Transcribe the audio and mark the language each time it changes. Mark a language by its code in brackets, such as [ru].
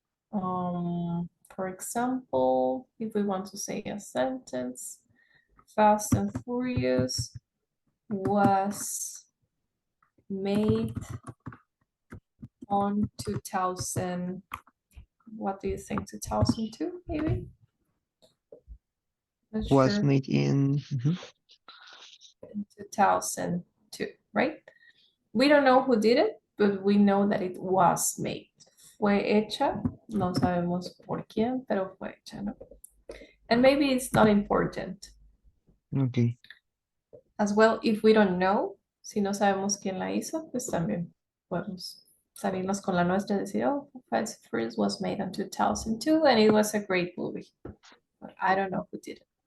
[en] For example, if we want to say a sentence, Fast and Furious was made on 2000. What do you think? 2002, maybe? Not Was sure. made in. Mhm. In 2002, right? We don't know who did it, but we know that it was made. [es] Fue hecha, no sabemos por quién, pero fue hecha, ¿no? [en] And maybe it's not important. Okay. As well, if we don't know, [es] si no sabemos quién la hizo, pues también podemos salirnos con la nuestra y decir, [en] oh, Fast and Furious was made in 2002 and it was a great movie. But I don't know who did it.